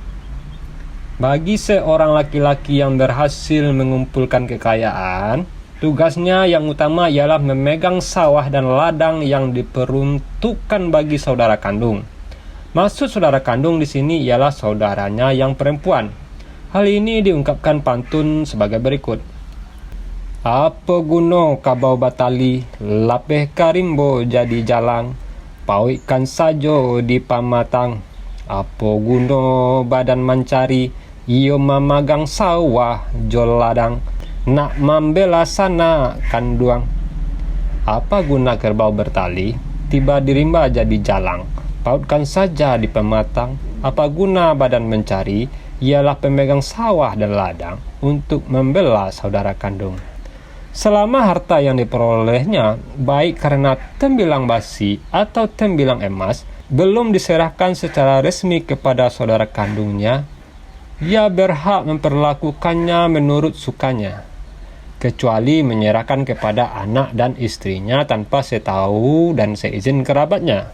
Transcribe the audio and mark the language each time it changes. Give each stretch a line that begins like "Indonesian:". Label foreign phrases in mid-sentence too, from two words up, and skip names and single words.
Indonesian: Bagi seorang laki-laki yang berhasil mengumpulkan kekayaan, tugasnya yang utama ialah memegang sawah dan ladang yang diperuntukkan bagi saudara kandung. Maksud saudara kandung di sini ialah saudaranya yang perempuan. Hal ini diungkapkan pantun sebagai berikut.
Minangkabau: Apa guna kabau batali, lapeh karimbo jadi jalang, pauikan sajo di pamatang. Apa guna badan mencari, iyo mamagang sawah jol ladang, nak membela sana kanduang.
Indonesian: Apa guna kerbau bertali, tiba dirimba jadi jalang, pautkan saja di pematang. Apa guna badan mencari, ialah pemegang sawah dan ladang untuk membela saudara kandung. Selama harta yang diperolehnya, baik karena tembilang besi atau tembilang emas, belum diserahkan secara resmi kepada saudara kandungnya, ia berhak memperlakukannya menurut sukanya, kecuali menyerahkan kepada anak dan istrinya tanpa setahu dan seizin kerabatnya.